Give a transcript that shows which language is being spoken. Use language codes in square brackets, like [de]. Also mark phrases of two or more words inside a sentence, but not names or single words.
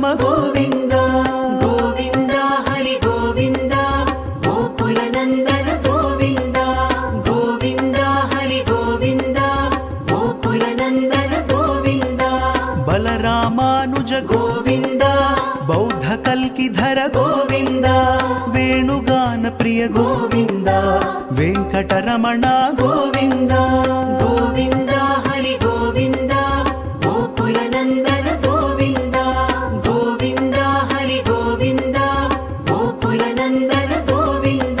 [te] గోవింద గోవింద హరి గోవింద గోకుల నందన గోవింద గోవింద హరి గోవింద గోకుల నందన గోవింద [kn] బలరామాను ಮುರಳೀಧರ ಗೋವಿಂದ ವೇಣುಗಾನ ಪ್ರಿಯ ಗೋವಿಂದ ವೆಂಕಟರಮಣ ಗೋವಿಂದ ಗೋವಿಂದ ಹರಿ ಗೋವಿಂದ ಗೋಕುಲನಂದನ ಗೋವಿಂದ ಗೋವಿಂದ ಹರಿ ಗೋವಿಂದ ಗೋಕುಲನಂದನ ಗೋವಿಂದ